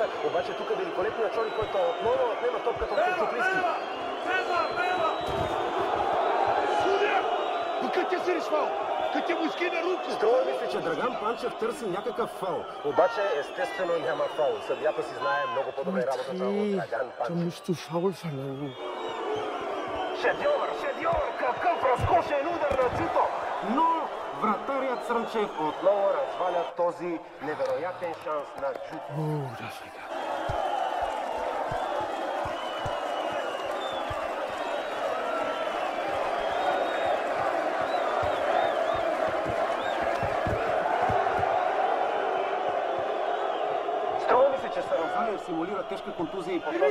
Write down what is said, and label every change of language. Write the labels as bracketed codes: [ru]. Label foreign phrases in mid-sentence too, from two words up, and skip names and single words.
[bg] Обаче тук е великолепният Чори, който отново отнема топката от Терчуклийски. Судия! Но къде си решвал? Къде му изкина руки? Струва ми се, че Драган Панчев търси някакъв фаул. Обаче естествено няма фаул. Съдията си знае много по-добре работата от Драган Панчев. [de] Musst du faul verlangen. [bg] Шедьовър! Какъв разкошен удар на Чуто! Но вратарят Срънчев отново разваля този невероятен шанс на Чуто. Че Сарамзалиев симулира тежка контузия и подготвя...